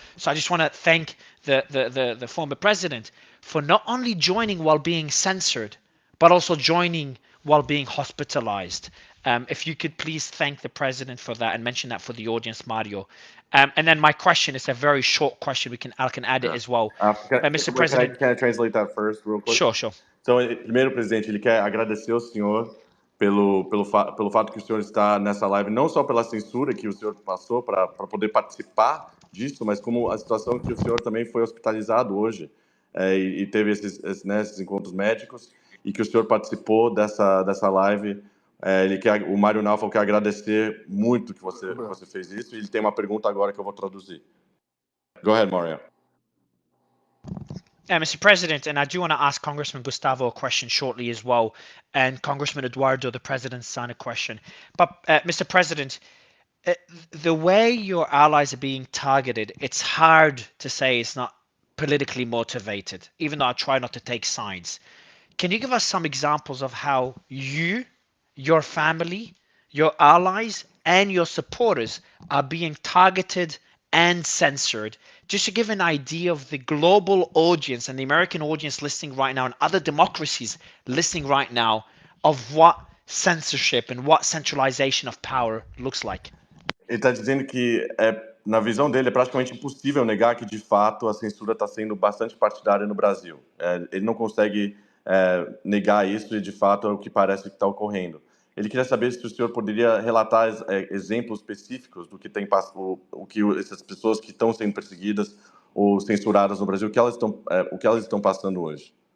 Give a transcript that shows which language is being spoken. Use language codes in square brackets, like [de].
[en] So I just want to thank the former president for not only joining while being censored, but also joining while being hospitalized. If you could please thank the president for that and mention that for the audience, Mario. And then my question is a very short question. I can add it as well. Mr. President, can I translate that first, real quick? Sure. [pt] Então, primeiro, presidente, ele quer agradecer ao senhor pelo fato que o senhor está nessa live, não só pela censura que o senhor passou para poder participar disso, mas como a situação que o senhor também foi hospitalizado hoje e teve esses encontros médicos e que o senhor participou dessa live. O Mário Naufal quer agradecer muito que você fez isso e ele tem uma pergunta agora que eu vou traduzir. [en] Go ahead, Mario. Mr. President, and I do want to ask Congressman Gustavo a question shortly as well, and Congressman Eduardo, the president's son, a question. But Mr. President, the way your allies are being targeted, it's hard to say it's not politically motivated, even though I try not to take sides. Can you give us some examples of how you, your family, your allies, and your supporters are being targeted and censored, just to give an idea of the global audience and the American audience listening right now and other democracies listening right now of what censorship and what centralization of power looks like? [pt] Ele está dizendo que, na visão dele, é praticamente impossível negar que, de fato, a censura está sendo bastante partidária no Brasil. Ele não consegue negar isso e, de fato, é o que parece que está ocorrendo. Ele queria saber se o senhor poderia relatar exemplos específicos do que tem o que essas pessoas que estão sendo perseguidas ou censuradas no Brasil, o que elas estão passando hoje.